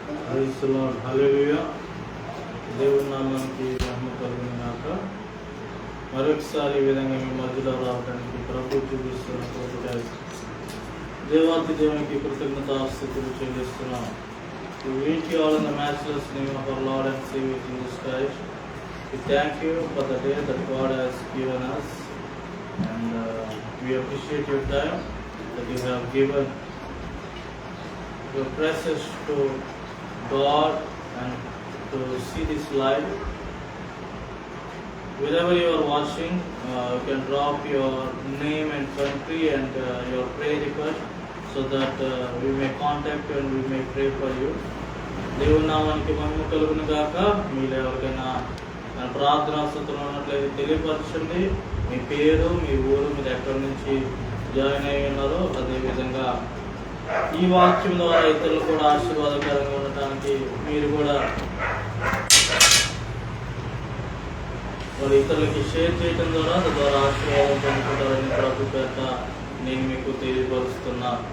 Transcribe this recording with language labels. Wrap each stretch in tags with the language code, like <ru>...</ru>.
<te>హల్లెలూయా. దేవుని నామానికి మహిమ కలుగును గాక. మరొకసారి ఈ విధంగా మీ మధ్యలో రావడానికి ప్రభు చూపిస్తున్న కోరిక దేవాతి దేవునికి కృతజ్ఞతాస్తుతులు చెల్లిస్తున్నాం.</te> <en>We greet you all in the matchless name of our Lord and Savior Jesus Christ. We thank you for the day that God has given us, and we appreciate your time that you have given your precious to God and to see this live. Wherever you are watching, you can drop your name and country and your prayer request so that we may contact you and we may pray for you.</en> <te>దేవుని నామానికి మహిమ కలుగును గాక. మీరు ఎవరికైనా ప్రార్థనా స్థుతులు ఉన్నట్లయితే తెలియపరచండి. మీ పేరు, మీ ఊరు, మీరు ఎక్కడి నుంచి జాయిన్ అయి ఉన్నారో అదేవిధంగా ఈ వాక్యం ద్వారా ఇతరులు కూడా ఆశీర్వాదకరంగా ఉండటానికి మీరు కూడా ఇతరులకి షేర్ చేయడం ద్వారా తద్వారా ఆశీర్వాదం పొందుకుంటారని ప్రభు పేట నేను మీకు తెలియపరుస్తున్నా.</te>